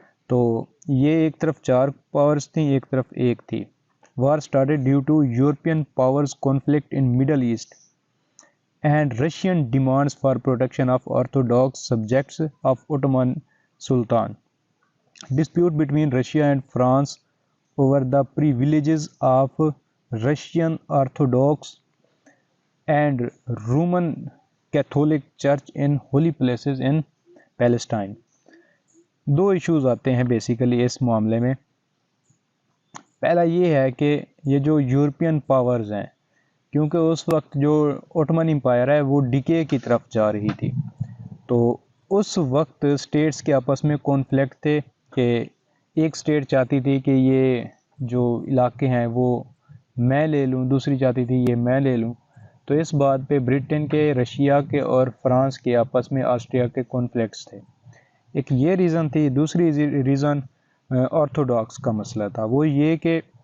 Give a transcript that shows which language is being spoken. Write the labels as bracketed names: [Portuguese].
[Urdu] تو یہ ایک طرف 4 پاورز تھیں، ایک طرف ایک تھی۔ [English] War started due to European powers conflict in Middle East and Russian demands for protection of Orthodox subjects of Ottoman Sultan. Dispute between Russia and France over the privileges of Russian Orthodox and Roman Catholic Church in holy places in Palestine. [Urdu] Do issues آتے ہیں basically اس معاملے میں۔ پہلا یہ ہے کہ یہ جو یورپین پاورز ہیں، کیونکہ اس وقت جو اوٹمن امپائر ہے وہ ڈکے کی طرف جا رہی تھی، تو اس وقت سٹیٹس کے آپس میں کانفلکٹ تھے کہ ایک سٹیٹ چاہتی تھی کہ یہ جو علاقے ہیں وہ میں لے لوں، دوسری چاہتی تھی یہ میں لے لوں۔ تو اس بات پہ برٹن کے، رشیا کے اور فرانس کے آپس میں آسٹریا کے کانفلکٹس تھے۔ ایک یہ ریزن تھی، دوسری ریزن آرتھوڈاکس کا مسئلہ تھا، وہ یہ کہ